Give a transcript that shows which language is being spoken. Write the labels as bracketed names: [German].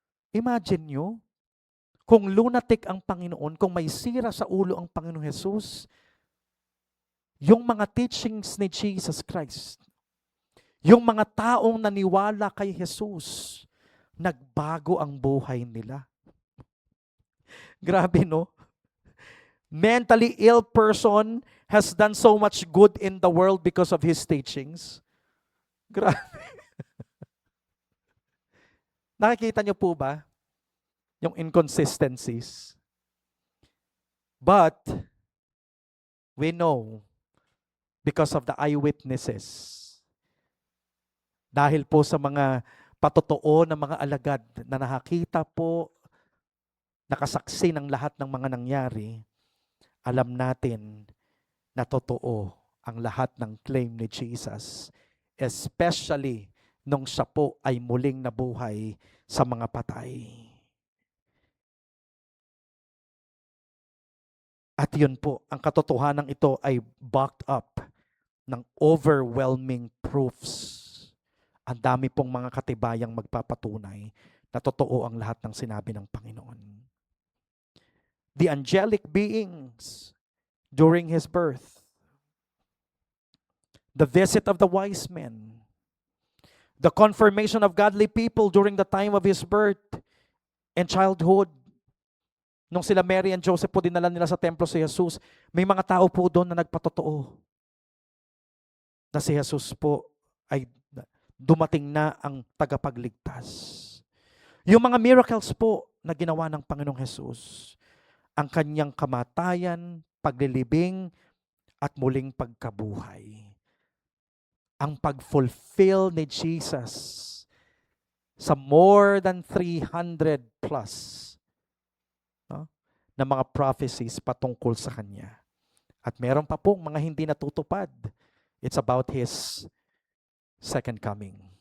[Filipino] Imagine nyo, kung lunatic ang Panginoon, kung may sira sa ulo ang Panginoong Jesus, yung mga teachings ni Jesus Christ, yung mga taong naniwala kay Jesus, nagbago ang buhay nila. Grabe, no? [English] Mentally ill person has done so much good in the world because of his teachings. [Filipino] Grabe. Nakikita niyo po ba yung inconsistencies? [English] But we know because of the eyewitnesses. [Filipino] Dahil po sa mga patotoo ng mga alagad na nakakita po, nakasaksi ng lahat ng mga nangyari, alam natin na totoo ang lahat ng claim ni Jesus, especially nung siya po ay muling nabuhay sa mga patay. At yun po, ang katotohanan ito ay backed up ng [English] overwhelming proofs. [Filipino] Ang dami pong mga katibayang magpapatunay na totoo ang lahat ng sinabi ng Panginoon. [English] The angelic beings during His birth, the visit of the wise men, the confirmation of godly people during the time of His birth and childhood. [Filipino] Nung sila Mary and Joseph po dinala nila sa templo si Jesus, may mga tao po doon na nagpatotoo na si Jesus po ay dumating na ang tagapagligtas. Yung mga miracles po na ginawa ng Panginoong Jesus, ang kanyang kamatayan, paglilibing, at muling pagkabuhay. Ang pag-fulfill ni Jesus sa more than 300 plus na mga prophecies patungkol sa Kanya. At meron pa pong mga hindi natutupad. [English] It's about His second coming.